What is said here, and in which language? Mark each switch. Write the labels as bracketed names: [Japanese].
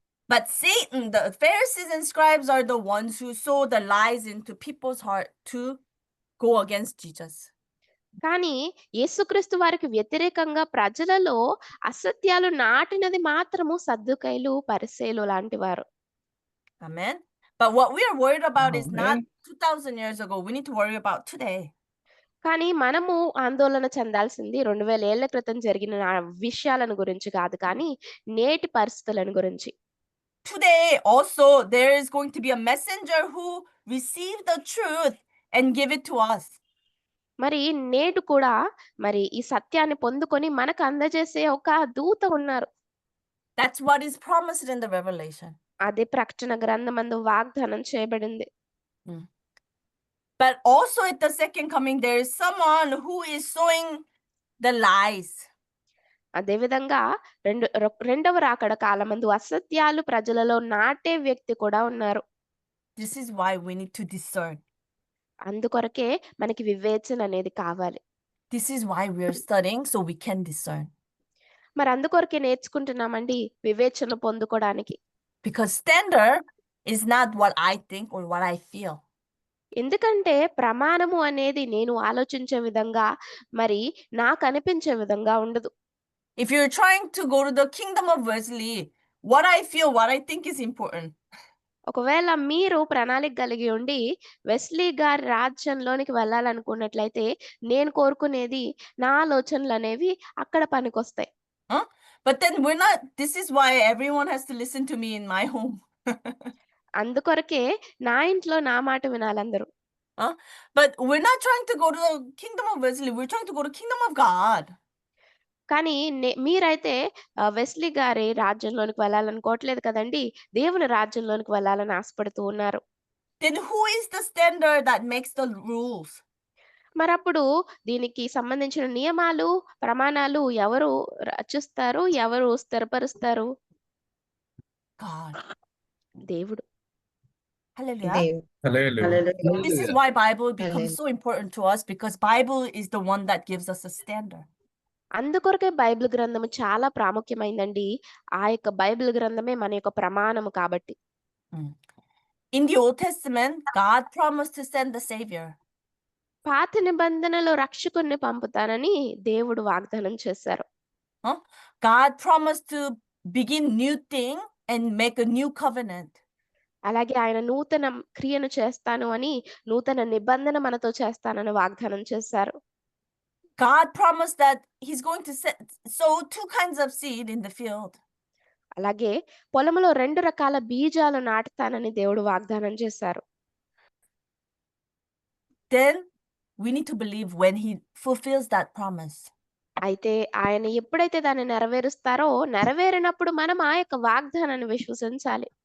[English] But Satan, the Pharisees and scribes are the ones who sow the lies into people's heart to go against Jesus. [Telugu] కానీ యేసుక్రీస్తు వారికి వ్యతిరేకంగా ప్రజలలో అసత్యాలు నాటినది మాత్రము సద్దుకైలు పరిసేలు లాంటి వారు. [English] Amen. But what we are worried about is not 2000 years ago. We need to worry about today. [Telugu] కానీ మనము ఆందోళన చెందాల్సింది 2000 ఏళ్ల క్రితం జరిగిన విషయాలను గురించి కాదు, కానీ నేటి పరిస్థితులను గురించి. [English] Today also there is going to be a messenger who received the truth and give it to us. [Telugu] మరి నేడు కూడా మరి ఈ సత్యాన్ని పొందుకొని మనకు అందజేసే ఒక దూత ఉన్నారు. [English] That's what is promised in the Revelation. [Telugu] అదే ప్రకటన గ్రంథమందు వాగ్దానం చేయబడింది. [English] But also at the second coming, there is someone who is sowing the lies. [Telugu] అదే విధంగా రెండవ రాకడ కాలమందు అసత్యాలు ప్రజలలో నాటే వ్యక్తి కూడా ఉన్నారు. [English] This is why we need to discern. [Telugu] అందుకొరకే మనకి వివేచన అనేది కావాలి. [English] This is why we are studying, so we can discern. [Telugu] మరి అందుకొరకే నేర్చుకుంటున్నామండి వివేచన పొందుకోవడానికి. [English] Because standard is not what I think or what I feel. [Telugu] ఎందుకంటే ప్రమాణము అనేది నేను ఆలోచించే విధంగా మరి నాకు అనిపించే విధంగా ఉండదు. [English] If you're trying to go to the kingdom of Wesley, what I feel, what I think is important. [Telugu] ఒకవేళ మీరు ప్రణాళిక కలిగి ఉండి వెస్లీ గారి రాజ్యంలోనికి వెళ్ళాలనుకున్నట్లయితే నేను కోరుకునేది నా ఆలోచనలు అనేవి అక్కడ పనికొస్తాయి. [English] But then this is why everyone has to listen to me in my home. [Telugu] అందుకొరకే నా ఇంట్లో నా మాట వినాలందరూ. [English] But we're not trying to go to the kingdom of Wesley. We're trying to go to kingdom of God. [Telugu] కానీ మీరైతే Wesley గారి రాజ్యంలోనికి వెళ్ళాలనుకోవట్లేదు కదండీ! దేవుని రాజ్యంలోనికి వెళ్ళాలని ఆశపడుతూ ఉన్నారు. [English] Then who is the standard that makes the rules? [Telugu] మరప్పుడు దీనికి సంబంధించిన నియమాలు, ప్రమాణాలు ఎవరు రచిస్తారు? ఎవరు స్థిరపరుస్తారు? [English] God. [Telugu] దేవుడు. [English] Hallelujah. Hallelujah. This is why Bible becomes so important to us, because Bible is the one that gives us a standard. [Telugu] అందుకొరకే Bible గ్రంథము చాలా ప్రాముఖ్యమైందండి. ఆ యొక్క బైబిల్ గ్రంథమే మన యొక్క ప్రమాణము కాబట్టి. [English] In the Old Testament, God promised to send the Savior. [Telugu] పాత నిబంధనలో రక్షకుడిని పంపుతానని దేవుడు వాగ్దానం చేశారు. [English] God promised to begin new thing and make a new covenant. [Telugu] అలాగే ఆయన నూతన క్రియను చేస్తాను అని, నూతన నిబంధన మనతో చేస్తానని వాగ్దానం చేశారు. [English] God promised that he's going to sow 2 kinds of seed in the field. [Telugu] అలాగే పొలంలో 2 రకాల బీజాలు నాటుతానని దేవుడు వాగ్దానం చేశారు. [English] Then we need to believe when he fulfills that promise. [Telugu] అయితే ఆయన ఎప్పుడైతే దాన్ని నెరవేరుస్తారో, నెరవేరినప్పుడు మనం ఆ యొక్క వాగ్దానాన్ని విశ్వసించాలి.